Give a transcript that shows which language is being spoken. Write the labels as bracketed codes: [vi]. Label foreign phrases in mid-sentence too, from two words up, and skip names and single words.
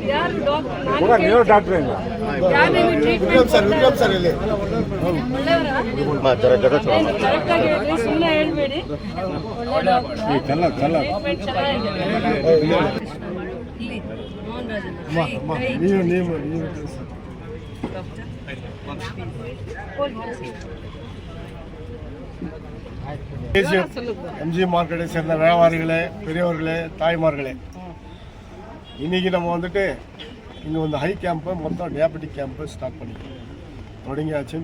[kn] ಯಾರು ಡಾಕ್ಟರ್? ನಾನು ಡಾಕ್ಟರ್ ಇಲ್ಲ. ಯಾರು ನಿಮಗೆ ಟ್ರೀಟ್ಮೆಂಟ್ ಸರ್ ಇಲ್ಲಿ ಕರೆಕ್ಟ್ ಆಗಿ ಹೇಳಿ, ಸುಮ್ಮನೆ ಹೇಳ್ಬೇಡಿ. ಒಳ್ಳೆ ಟ್ರೀಟ್ಮೆಂಟ್ ಚೆನ್ನಾಗಿದೆ. ಇಲ್ಲಿ ಮೋಹನ್ ರಾಜನ್ [ta] ನೀವು எம்ஜி மார்க்கெட்டை சேர்ந்த வியாபாரிகளே, பெரியவர்களே, தாய்மார்களே, இன்றைக்கி நம்ம வந்துட்டு இங்கே வந்து ஹை கேம்ப்பு மொத்தம் டயாபெட்டிக் கேம்ப்பு ஸ்டார்ட் தொடங்கியாச்சு.